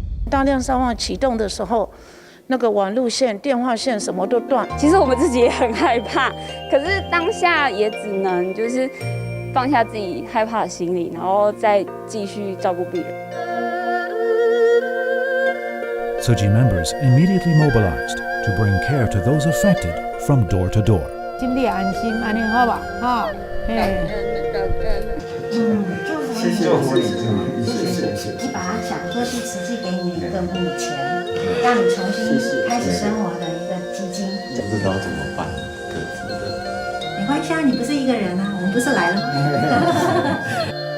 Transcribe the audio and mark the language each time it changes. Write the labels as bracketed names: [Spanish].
[Chinese] 大量伤亡启动的时候，那个网路线、电话线什么都断。其实我们自己也很害怕，可是当下也只能就是放下自己害怕的心理，然后再继续照顾病人。 [English] Tzu-Chi members immediately mobilized to bring care to those affected from door to door. [Chinese] 心里安心，安尼好吧？哈，谢谢你把它想说是慈济给你一个母钱，让你重新开始生活的一个基金。不知道怎么办，可是没关系啊，你不是一个人啊，我们不是来了吗？